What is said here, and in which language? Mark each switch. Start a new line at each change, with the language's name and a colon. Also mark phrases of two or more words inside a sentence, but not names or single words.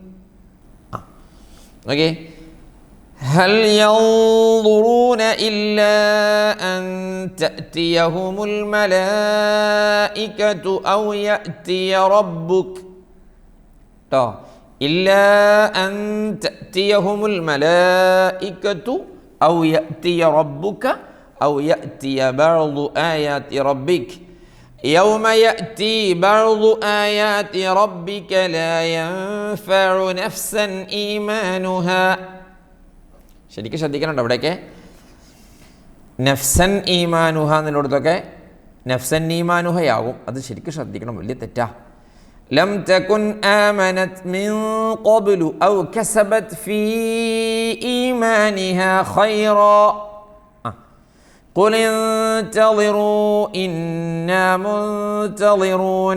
Arabic: ഓക്കെ, هل ينظرون إلا أن تأتيهم الملائكة أو يأتي ربك ട്ടോ, إلا أن تأتيهم الملائكة أو يأتي ربك أو يأتي بعض آيات ربك يوم يأتي بعض آيات ربك لا ينفع نفسا إيمانها.
Malayalam: ശരിക്കും ശ്രദ്ധിക്കണുണ്ടോ അവിടെയൊക്കെ?
Arabic: نفسا إيمانها
Malayalam: എന്നുള്ളടത്തൊക്കെ
Arabic: نفسا إيمانها.
Malayalam: അത് ശരിക്കും ശ്രദ്ധിക്കണം, വലിയ തെറ്റാ.
Arabic: لم تكن آمنت من قبل أو كسبت في إيمانها خيرا قل انتظروا إنا منتظرون.